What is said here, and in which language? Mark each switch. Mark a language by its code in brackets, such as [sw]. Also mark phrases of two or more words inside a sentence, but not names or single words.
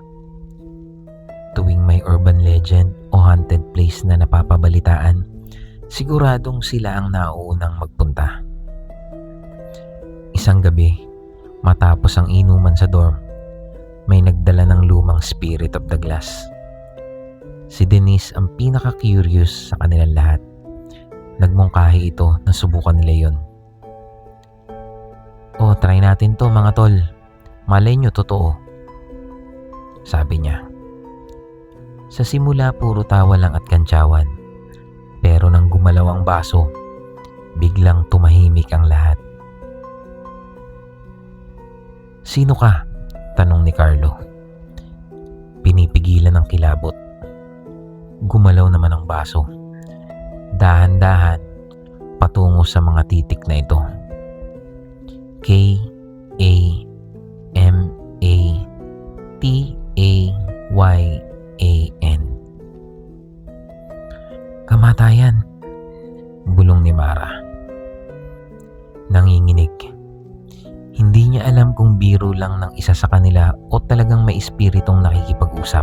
[tl] Tuwing may [en] urban legend [tl] o [en] haunted place [tl] na napapabalitaan, siguradong sila ang nauunang magpunta. Isang gabi, matapos ang inuman sa dorm, may nagdala ng lumang [en] spirit of the glass. [tl] Si Denise ang pinaka-curious sa kanilang lahat. Nagmungkahi ito na subukan nila yon. "Oh, try natin to mga tol. Malay nyo totoo," sabi niya. Sa simula puro tawa lang at kantsawan. Pero nang gumalaw ang baso, biglang tumahimik ang lahat. "Sino ka?" tanong ni Carlo. Pinipigilan ng kilabot. Gumalaw naman ang baso. Dahan-dahan patungo sa mga titik na ito. K-A-M-A-T-A-Y-A-N. "Kamatayan," bulong ni Mara. Nanginginig. Hindi niya alam kung biro lang ng isa sa kanila o talagang may espiritong nakikipag-usap.